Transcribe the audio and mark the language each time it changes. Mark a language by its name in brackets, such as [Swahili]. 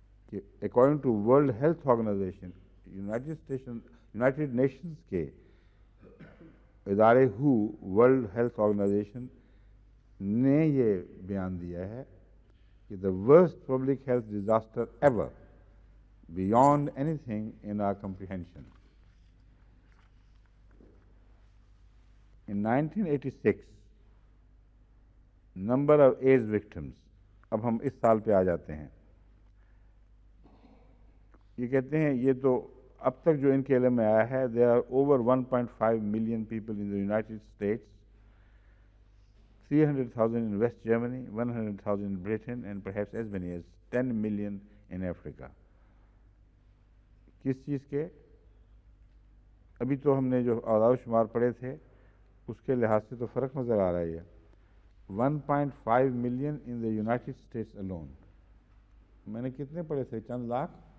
[Urdu] کہ according to world health organization, United nations کے ادارے ورلڈ ہیلتھ آرگنائزیشن نے یہ بیان دیا ہے کہ the worst public health disaster ever, beyond anything in our comprehension. [English] In 1986, number of AIDS victims، اب ہم اس سال پہ آ جاتے ہیں، یہ کہتے ہیں یہ تو اب تک جو ان کے علم میں آیا ہے there are over 1.5 million people in the United States, 300,000 in West Germany, 100,000 in Britain, and perhaps as many as 10 million in Africa. [Urdu] کس چیز کے؟ ابھی تو ہم نے جو اعداد و شمار پڑھے تھے اس کے لحاظ سے تو فرق نظر آ رہا ہے، 1.5 million in the United States alone۔ میں نے کتنے پڑھے تھے؟ چند لاکھ؟